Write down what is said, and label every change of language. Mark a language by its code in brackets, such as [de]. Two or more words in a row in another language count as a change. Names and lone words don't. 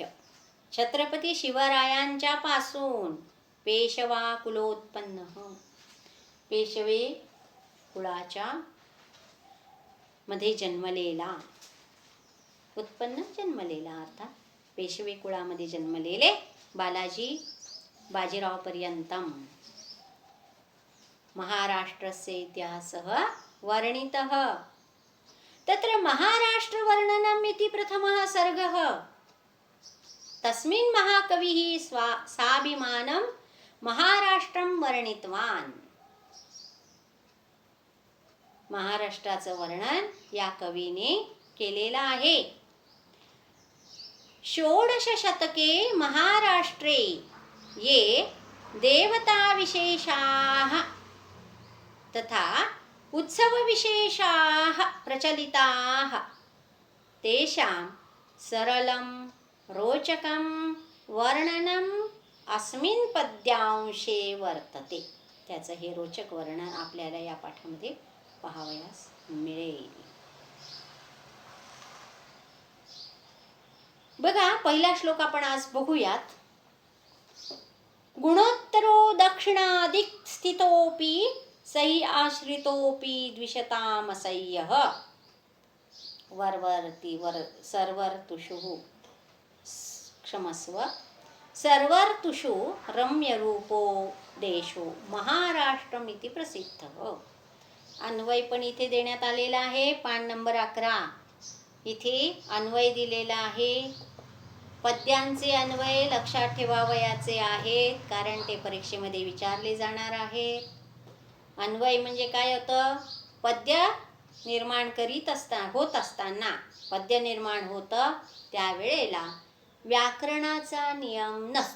[mr] छत्रपती शिवरायांच्या पासून पेशवा कुलोत्पन्न, पेशवे कुळाच्या मध्ये जन्मलेला, उत्पन्न जन्मलेला अर्थात पेशवे कुळामध्ये जन्मलेले बालाजी बाजीराव पर्यंतम. [sa] महाराष्ट्रस्य इतिहासः वर्णितः. तत्र महाराष्ट्र वर्णनम् इति प्रथमः सर्गः. तस्मिन् महाकविः स्वाभिमानं महाराष्ट्रं वर्णितवान्. [mr] महाराष्ट्राचं वर्णन या कवीने केलेलं आहे. [sa] षोडश शतके महाराष्ट्रे ये देवता विशेषाः तथा उत्सव विशेषाः प्रचलिताः तेषां सरलं रोचकं वर्णनम् अस्मिन् पद्यांशे वर्तते. [mr] त्याचं हे रोचक वर्णन आपल्याला या पाठामध्ये पाहावयास मिळेल. बघा, पहिला श्लोक आपण आज बघूयात. [sa] गुणोत्तरो दक्षिणादिक स्थितोपि सही आश्रितोपि द्विषतामसह्यः वरवर्ती सर्वर्तुषु क्षमस्व सर्वर्तुषु रम्यरूपो देशो महाराष्ट्रमिति प्रसिद्धः. [mr] अन्वय पण इथे देण्यात आलेला आहे. पान नंबर 11 इथे अन्वय दिलेला आहे. पद्यांचे अन्वय लक्षात ठेवावयाचे आहेत, कारण ते परीक्षेमध्ये विचारले जाणार आहेत. अन्वय म्हणजे काय होतं? पद्य निर्माण होत असताना पद्य निर्माण होतं त्यावेळेला व्याकरणाचा नियम नसतो.